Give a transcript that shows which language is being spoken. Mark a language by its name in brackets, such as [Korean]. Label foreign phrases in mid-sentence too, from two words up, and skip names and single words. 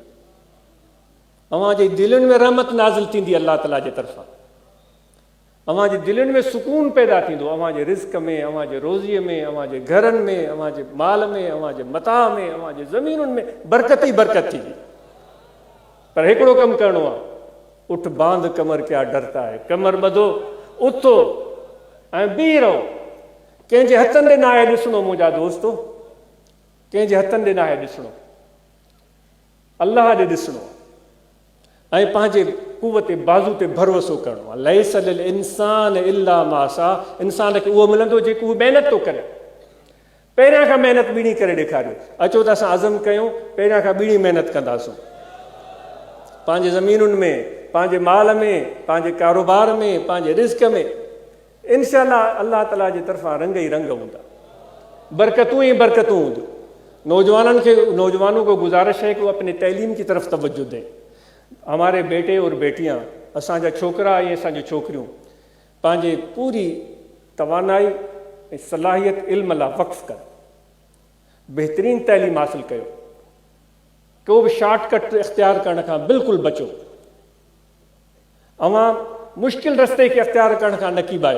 [Sindhi] अव्हां जे दिलनि में रहमत नाज़िल थींदी अल्लाह ताला जे तरफ़ां. अव्हां जे दिलनि में सुकून पैदा थींदो, अव्हां जे रिज़्क़ में, अव्हां जे रोज़ीअ में, अव्हां जे घरनि में, अव्हां जे माल में, अव्हां जे मता में, अव्हां जे ज़मीनुनि में बरकत ई बरकत थींदी. पर हिकिड़ो कमु करिणो आहे, [Urdu] اٹھ باندھ کمر کیا ڈرتا ہے, [Sindhi] कमर ॿधो, उथो ऐं बीह रहो. कंहिंजे हथनि ॾे न आहे ॾिसणो मुंहिंजा दोस्तो, कंहिंजे हथनि ॾे न आहे ॾिसणो, अल्लाह ॾे ॾिसणो ऐं पंहिंजे कुवत बाज़ू ते भरोसो करिणो आहे. [Arabic] ليس للإنسان إلا ما سعى. [Sindhi] इंसान खे उहो मिलंदो जेको उहो महिनत थो करे. पहिरियां खां महिनत ॿीणी करे ॾेखारियो. अचो त असां अज़म कयूं पहिरियां खां ॿीणी महिनत कंदासूं, पंहिंजे ज़मीनुनि में, पंहिंजे माल में, पंहिंजे कारोबार में, पंहिंजे रिज़्क़ में. इंशाअल्लाह अल्लाह ताला जी तरफ़ां रंग ही रंग हूंदा, बरकतूं ही बरकतूं हूंदियूं. [Urdu] نوجوانوں کو گزارش ہے کہ وہ اپنے تعلیم کی طرف توجہ دیں. ہمارے بیٹے اور بیٹیاں, [Sindhi] असांजा छोकरा ऐं असांजी छोकिरियूं पंहिंजे पूरी तवानाई ऐं सलाहियत इल्म लाइ वक़्फ़ कर, बहितरीन तैलीम हासिल कयो. को बि शॉर्टकट इख्तियार करण खां बिल्कुलु बचो. अवां मुश्किल रस्ते खे इख्तियार करण खां न कीबायो.